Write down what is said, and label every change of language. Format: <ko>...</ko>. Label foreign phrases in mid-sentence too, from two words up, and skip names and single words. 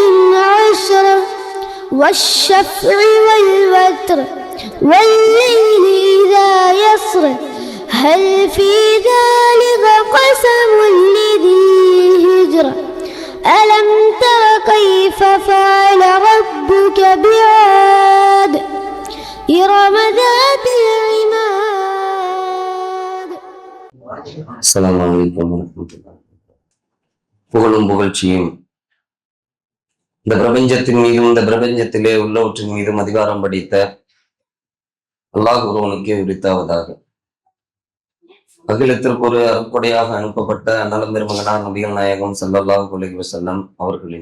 <ar>عشر والشفع والوتر والليل إذا يسر هل في ذلك قسم لذي هجر ألم تر كيف فعل ربك بعاد إرم ذات العماد. السلام عليكم ورحمة الله.</ar> <ta>புகழும் புகழ்ச்சியும் இந்த பிரபஞ்சத்தின் மீதும் இந்த பிரபஞ்சத்திலே உள்ளவற்றின் மீதும் அதிகாரம் படைத்த அல்லாஹ் ஒருவனுக்கே உரித்தாவதாக. அகிலத்திற்கு ஒரு அருட்கொடையாக அனுப்பப்பட்ட நலம் பெருமகனார் நபிகள் நாயகம்</ta> <ar>صلى الله عليه وسلم</ar> <ta>அவர்களின்</ta>